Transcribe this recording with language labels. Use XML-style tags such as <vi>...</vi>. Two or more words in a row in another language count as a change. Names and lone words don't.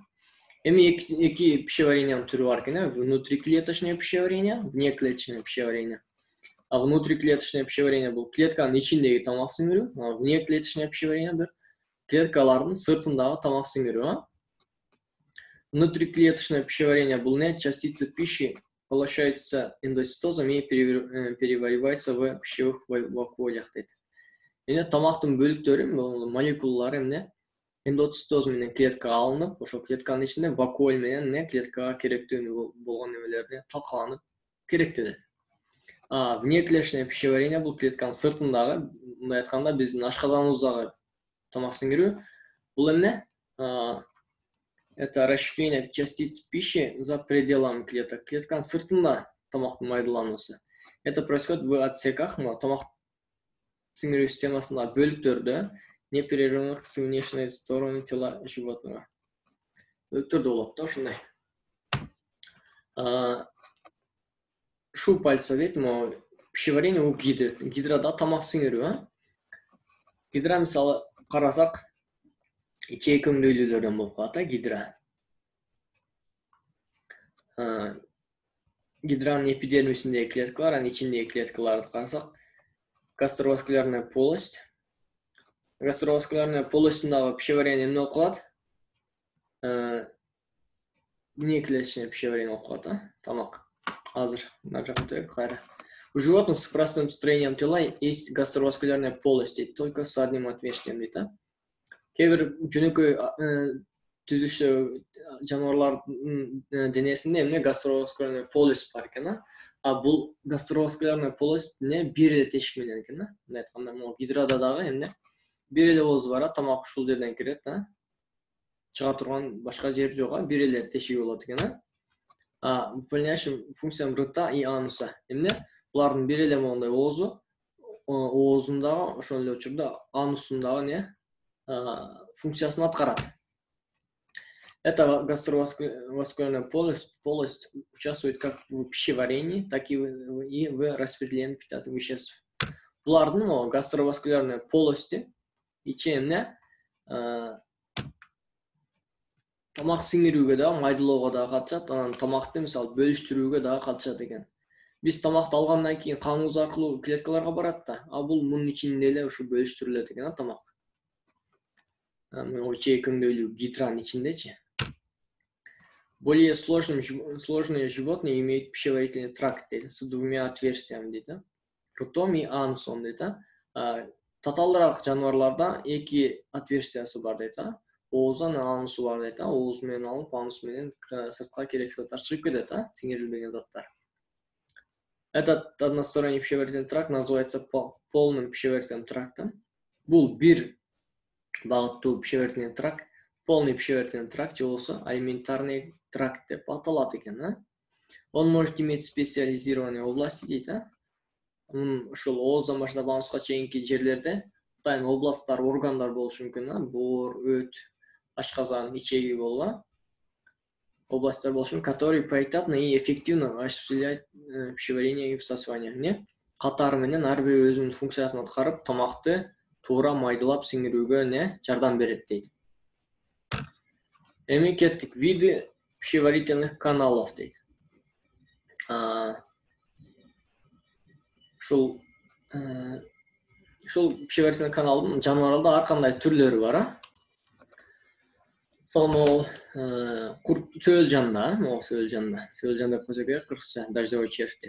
<ky>Эми эки пищеварениянын түрү бар экен,</ky> <ru>внутриклеточное пищеварение, внеклеточное пищеварение. Внутриклеточное пищеварение</ru> <ky>бул клетканын ичиндеги тамак сиңирүү,</ky> <ru>внеклеточное пищеварение</ru> <ky>бир клеткалардын сыртындагы тамак сиңирүү.</ky> <ru>Внутриклеточное пищеварение бул частицы пищи поглощаются эндоцитозом и перевариваются в пищевых вакуолях дейт.</ru> <ky>Тамактын бөлүктөрү, молекулалары эндоцитоз менен клеткага алынып, ошол клетканын ичинде вакуоль менен клеткага керектүү болгон нерселерди талкаланып керектелет.</ky> <ru>Внеклеточное пищеварение</ru> <ky>бул клетканын сыртындагы, мындай айтканда биздин ашказаныбыздагы тамак сиңирүү. Бул эмне?</ky> <ru>Это расщепление частиц пищи за пределами клеток.</ru> <ky>Клетканын сыртында тамактын майдалануусу.</ky> <ru>Это происходит в отсеках,</ru> <ky>тамак сиңирүү системасында бөлүктөрдө,</ky> <ru>непрерывных с внешней стороны тела животного.</ru> <ky>Бөлүктөрдө болот да ушундай. Шу пальца дейт,</ky> <ru>пищеварение у гидра.</ru> <ky>Гидрада тамак сиңирүү. Гидра мисалы карасак, ичек көмдөйлүүлөрдөн болуп калат, гидра. Гидранын эпидермисиндеги клеткалар, анын ичиндеги клеткаларды карасак,</ky> <ru>гастроваскулярная полость.</ru> <ky>Гастроваскулярная полостундагы пищеварение эмне болуп калат?</ky> <ru>Внеклеточное пищеварение</ru> <ky>болуп калат, тамак. Азыр нар жакка өтөйүк кайра.</ky> <ru>У животных с простым строением тела есть гастроваскулярная полость, только с одним отверстием дейт.</ru> <ky>Кээ бир жөнөкөй түзүшү жаныбарлардын денесинде эмне</ky> <ru>гастроваскулярный полюс</ru> <ky>бар экен. А бул</ky> <ru>гастроваскулярный полюс</ru> <ky>эмне бир эле тешик менен экен да. Мындай айтканда, могу гидрада дагы эмне бир эле ооз бар, тамак ушул жерден кирет, чыга турган башка жер жок, бир эле тешиги болот экен.</ky> <ru>Выполняющим функциям рта и ануса.</ru> <ky>Эмне булардын бир эле моундай оозу, оозундагы ошол эле учурда анусундагы не функциясын аткарат.</ky> <ru>Это гастроваскулярная полость участвует как в пищеварении, так и в распределении питательных веществ.</ru> <ky>Булардын</ky> <ru>гастроваскулярная полости</ru> <ky>ичи эмне тамак сиңирүүгө дагы, майдалоого дагы катышат, анан тамакты мисалы бөлүштүрүүгө дагы катышат экен. Биз тамакты алгандан кийин каныбыз аркылуу клеткаларга барат да, бул мунун ичинде эле ушу бөлүштүрүлөт экен тамак. Чейкөңдөйлүү гидранын ичиндечи.</ky> <ru>Более сложные животные имеют пищеварительный тракт с двумя отверстиями, дейт, ртом и анусом, дейт.</ru> <ky>Татаалыраак жаныбарларда эки отверстиясы бар, дейт. Оозун анусу бар, дейт. Ооз менен алып, анус менен сыртка керексиз заттар чыгып кетет, сиңирилбеген заттар.</ky> <ru>Этот односторонний пищеварительный тракт называется полным пищеварительным трактом.</ru> <ky>Бул бир багыттуу</ky> <ru>пищеварительный тракт, полный пищеварительный тракт</ru> <ky>же болсо</ky> <ru>алиментарный тракт</ru> <ky>деп аталат экен.</ky> <ru>Он может иметь специализированные области, дейт.</ru> <ky>Ушул ооздан баштап ануска чейинки жерлерде атайын областтар, органдар болушу мүмкүн, боор, өт, ашказан, ичеги болуп, областтар болушу мүмкүн,</ky> <ru>которые поэтапно и эффективно осуществляют пищеварение и всасывание.</ru> <ky>Катары менен ар бири өзүнүн функциясын аткарып, тамакты туура майдалап сиңирүүгө жардам берет, дейт. Эми кеттик,</ky> <ru>виды пищеварительных каналов, дейт.</ru> <ky>Ушул пищеварительный каналдын жаныбарларда ар кандай түрлөрү бар. Мисалы, сөөлжанда, сөөлжан деп койсок керек, кыргызча</ky> <ru>дождевой червь.</ru>